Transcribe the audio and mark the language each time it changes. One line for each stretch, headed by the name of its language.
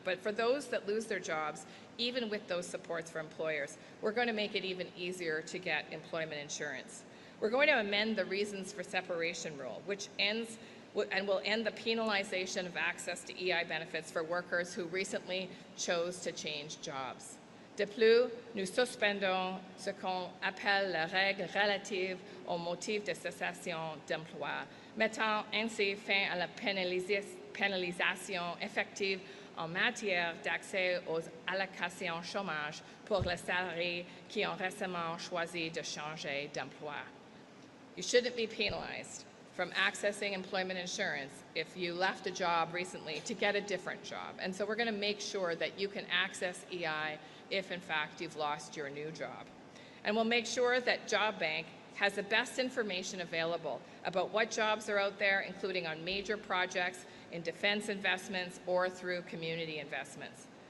English: But for those that lose their jobs, even with those supports for employers, we're going to make it even easier to get employment insurance. We're going to amend the reasons for separation rule, which ends and will end the penalization of access to EI benefits for workers who recently chose to change jobs.
French: De plus, nous suspendons ce qu'on appelle la règle relative aux motifs de cessation d'emploi, mettant ainsi fin à la pénalisation effective en matière d'accès aux allocations chômage pour les salariés qui ont récemment choisi de changer d'emploi.
English: You shouldn't be penalized from accessing employment insurance if you left a job recently to get a different job. And so we're going to make sure that you can access EI if, in fact, you've lost your new job. And we'll make sure that Job Bank has the best information available about what jobs are out there, including on major projects, in defense investments, or through community investments.